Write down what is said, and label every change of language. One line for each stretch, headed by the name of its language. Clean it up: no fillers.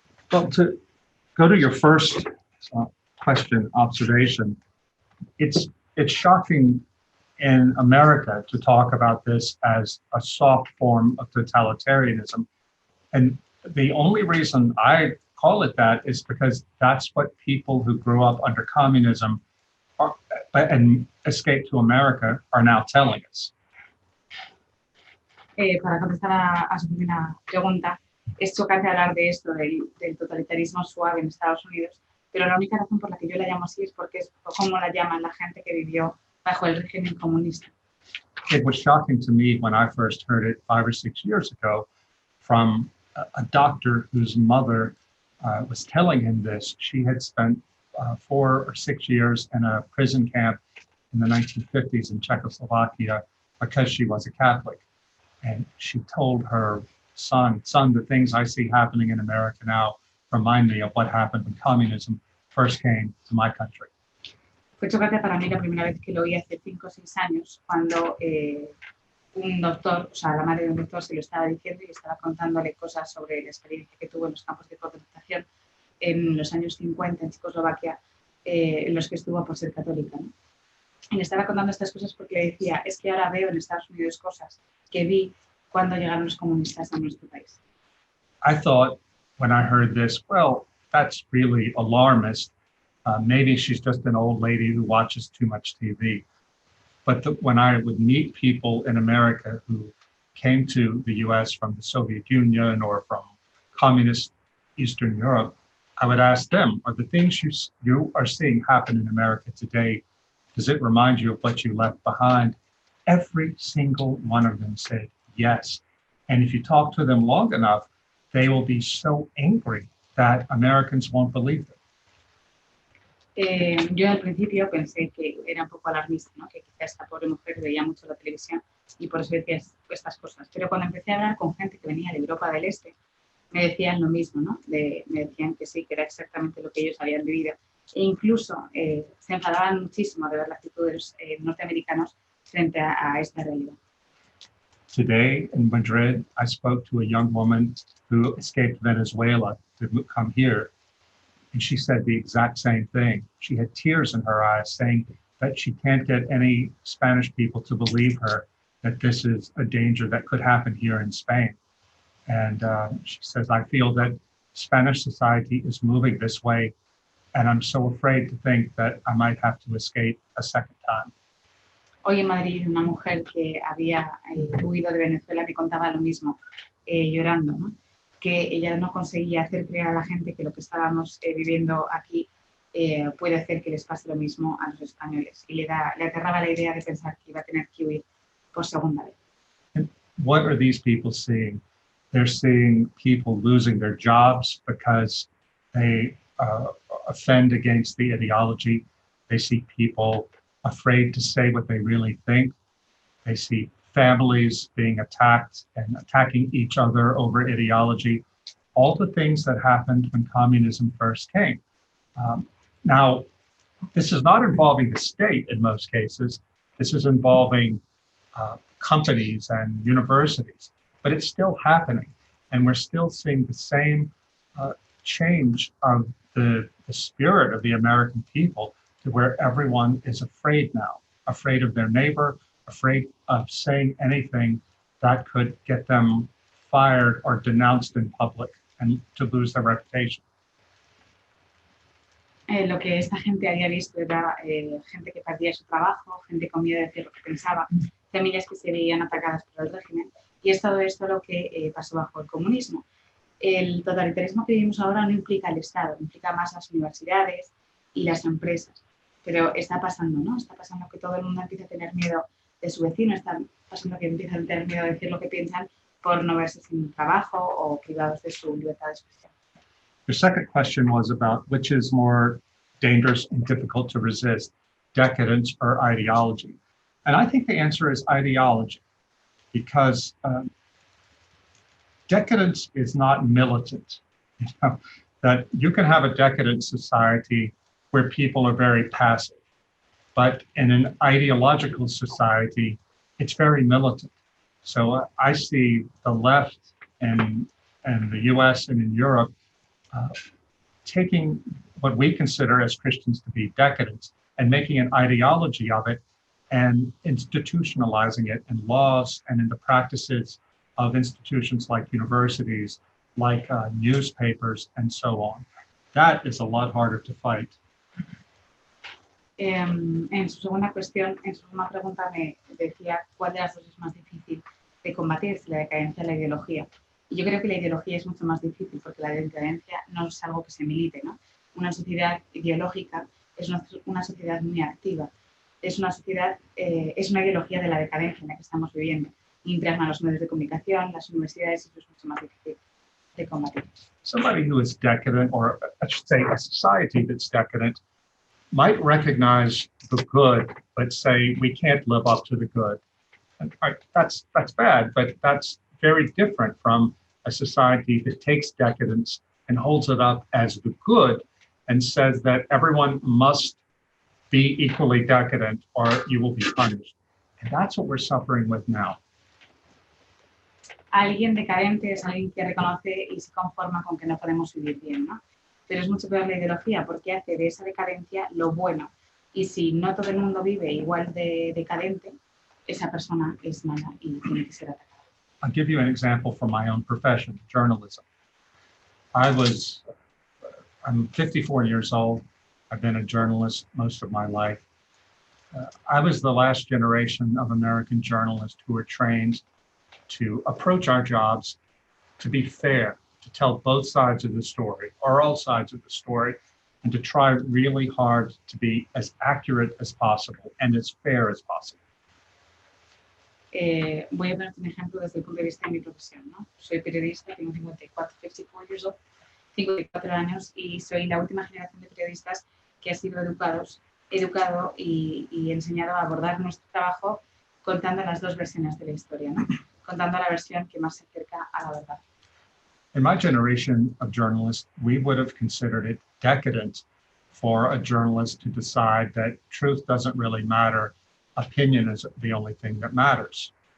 English: Well, to go to your first question, observation, it's shocking in America to talk about this as a soft form of totalitarianism. And the only reason I call it that is because that's what people who grew up under communism and escaped to America are now telling us.
Spanish: Para contestar a su primera pregunta, es chocante hablar de esto, del totalitarismo suave en Estados Unidos, pero la única razón por la que yo la llamo así es porque es como la llaman la gente que vivió bajo el régimen comunista.
English: It was shocking to me when I first heard it 5 or 6 years ago from a doctor whose mother was telling him this. She had spent 4 or 6 years in a prison camp in the 1950s in Czechoslovakia because she was a Catholic. And she told her son, the things I see happening in America now remind me of what happened when communism first came to my country.
Spanish: Fue chocante para mí la primera vez que lo oí hace 5 o 6 años, cuando un doctor, o sea, la madre de un doctor se lo estaba diciendo y estaba contándole cosas sobre la experiencia que tuvo en los campos de concentración en los años 50 en Checoslovaquia, en los que estuvo por ser católica, ¿no? Y le estaba contando estas cosas porque le decía, es que ahora veo en Estados Unidos cosas que vi cuando llegaron los comunistas a nuestro país.
English: I thought when I heard this, well, that's really alarmist. Maybe she's just an old lady who watches too much TV. But when I would meet people in America who came to the US from the Soviet Union or from communist Eastern Europe, I would ask them, are the things you are seeing happen in America today, does it remind you of what you left behind? Every single one of them said yes. And if you talk to them long enough, they will be so angry that Americans won't believe them.
Spanish: Yo al principio pensé que era un poco alarmista, ¿no? Que quizá esta pobre mujer veía mucho la televisión y por eso decía estas cosas. Pero cuando empecé a hablar con gente que venía de Europa del Este, me decían lo mismo, ¿no? Me decían que sí, que era exactamente lo que ellos habían vivido. E incluso se enfadaban muchísimo de ver la actitud de los norteamericanos frente a esta realidad.
English: Today in Madrid, I spoke to a young woman who escaped Venezuela to come here. And she said the exact same thing. She had tears in her eyes saying that she can't get any Spanish people to believe her that this is a danger that could happen here in Spain. And she says, I feel that Spanish society is moving this way, and I'm so afraid to think that I might have to escape a second time.
Spanish: Hoy en Madrid, una mujer que había huido de Venezuela me contaba lo mismo, llorando, ¿no? Que ella no conseguía hacer creer a la gente que lo que estábamos viviendo aquí puede hacer que les pase lo mismo a los españoles. Y le aterraba la idea de pensar que iba a tener que huir por segunda vez.
English: And what are these people seeing? They're seeing people losing their jobs because they offend against the ideology. They see people afraid to say what they really think. They see families being attacked and attacking each other over ideology, all the things that happened when communism first came. Now, this is not involving the state in most cases. This is involving companies and universities, but it's still happening. And we're still seeing the same change of the spirit of the American people to where everyone is afraid now, afraid of their neighbor, afraid of saying anything that could get them fired or denounced in public and to lose their reputation.
Spanish: Lo que esta gente había visto era gente que perdía su trabajo, gente con miedo de decir lo que pensaba, familias que se veían atacadas por el régimen. Y es todo esto lo que pasó bajo el comunismo. El totalitarismo que vivimos ahora no implica el Estado, implica más las universidades y las empresas. Pero está pasando, ¿no? Está pasando que todo el mundo empieza a tener miedo de su vecino, está pasando que empiezan a tener miedo de decir lo que piensan por no verse sin trabajo o privados de su libertad de expresión.
English: The second question was about which is more dangerous and difficult to resist, decadence or ideology. And I think the answer is ideology, because decadence is not militant. You know, that you can have a decadent society where people are very passive, but in an ideological society, it's very militant. So I see the left and the US and in Europe taking what we consider as Christians to be decadence and making an ideology of it and institutionalizing it in laws and in the practices of institutions like universities, like newspapers, and so on. That is a lot harder to fight.
Spanish: En su segunda pregunta me decía cuál de las dos es más difícil de combatir, si la decadencia o la ideología. Y yo creo que la ideología es mucho más difícil porque la decadencia no es algo que se milite, ¿no? Una sociedad ideológica es una sociedad muy activa. Es una sociedad, es una ideología de la decadencia en la que estamos viviendo. Impregna los medios de comunicación, las universidades, y eso es mucho más difícil de combatir.
English: Somebody who is decadent, or I should say a society that's decadent, might recognize the good, but say we can't live up to the good. And that's bad, but that's very different from a society that takes decadence and holds it up as the good and says that everyone must be equally decadent or you will be punished. And that's what we're suffering with now.
Spanish: Alguien decadente es alguien que reconoce y se conforma con que no podemos vivir bien, ¿no? Pero es mucho peor la ideología porque hace de esa decadencia lo bueno. Y si no todo el mundo vive igual de decadente, esa persona es mala y tiene que ser atacada.
English: I'll give you an example from my own profession, journalism. I'm 54 years old. I've been a journalist most of my life. I was the last generation of American journalists who were trained to approach our jobs to be fair, to tell both sides of the story, or all sides of the story, and to try really hard to be as accurate as possible and as fair as possible.
Spanish: Voy a ponerte un ejemplo desde el punto de vista de mi profesión, ¿no? Soy periodista, tengo
English: 54 years old,
Spanish: 54 años, y soy la última generación de periodistas que ha sido educado y enseñado a abordar nuestro trabajo contando las dos versiones de la historia, ¿no? Contando la versión que más se acerca a la verdad.
English: In my generation of journalists, we would have considered it decadent for a journalist to decide that truth doesn't really matter, opinion is the only thing that matters.